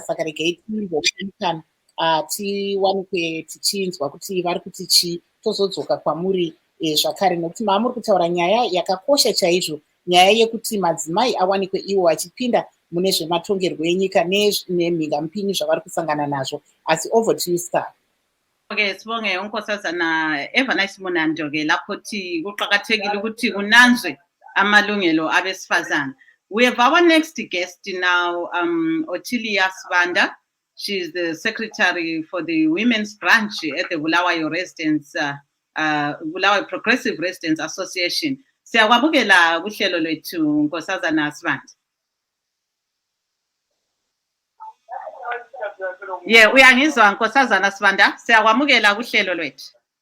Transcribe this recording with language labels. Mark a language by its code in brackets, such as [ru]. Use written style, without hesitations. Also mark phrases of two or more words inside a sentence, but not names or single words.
[sn] Saka regai timbomukana tiwanikwe tichinzwa kuti vari kuti chii, tozodzoka kwamuri zvakare, nekuti maamuri kutaura nyaya yakakosha chaizvo, nyaya yekuti madzimai awanikwe iwo vachipinda mune zvematongerwo enyika nemhingamupinyi zvavari kusangana nazvo. [en] Asi over to you, Star. [nd] Okay, sibonge unkosazana Evernice Munando ke lapho thi kuqhakathekile ukuthi kunanzwe amalungelo abesifazana. [en] We have our next guest now, Otilia Sibanda. She is the secretary for the women's branch at the Bulawayo Residents, Bulawayo Progressive Residents Association. [nd] Siyawabukela kuhlelo lwethu unkosazana Sibanda. Yeah, uyangizwa nkosazana Sibanda, siyakwamukela kuhlelo lwethu.